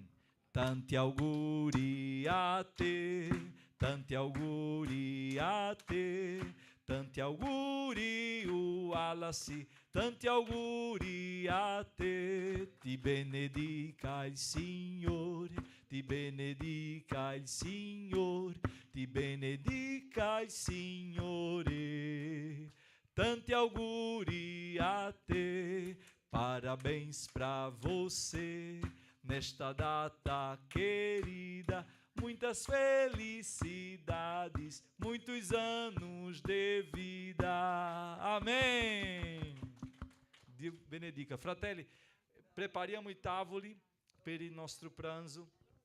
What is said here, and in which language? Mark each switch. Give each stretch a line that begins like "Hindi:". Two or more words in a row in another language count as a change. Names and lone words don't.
Italian: Tanti auguri a te, tanti auguri a te, tanti auguri Wallace, tanti auguri a te. Ti benedica il Signore, ti benedica il Signore, ti benedica il Signore. Tanti auguri a te,
Portuguese: parabéns pra você, nesta data querida. Muitas felicidades, muitos anos de vida. Amém.
Italian: Dio benedica. Fratelli, prepariamo i tavoli per il nostro pranzo.